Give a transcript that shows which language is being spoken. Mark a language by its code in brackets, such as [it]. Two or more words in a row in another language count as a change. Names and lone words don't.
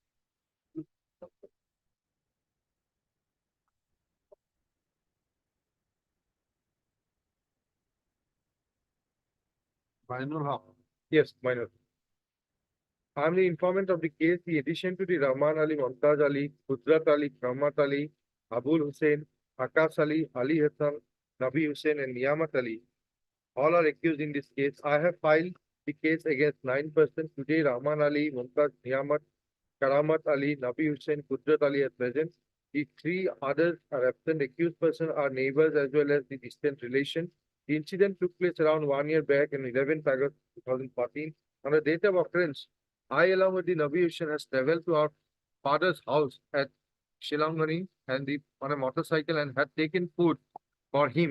[en] Mainul Haq. Yes, my lord. I am the informant of the case. The addition to the Rahman Ali, Mumtaz Ali, Qudrat Ali, Rahmat Ali, Abul Hussain, Akas Ali, Ali Hassan, Nabi Hussain, and Niyamat Ali, all are accused in this case. I have filed the case against 9 persons. Today, Rahman Ali, Mumtaz, Niyamat, Karamat Ali, Nabi Hussain, Qudrat Ali are present. The 3 others are absent. Accused persons are neighbors as well as the distant relation. The incident took place around 1 year back on 11th August 2014. On the date of occurrence, I, along with the Nabi Hussain, has traveled to our father's house at Shilangani and on a motorcycle and had taken food for him.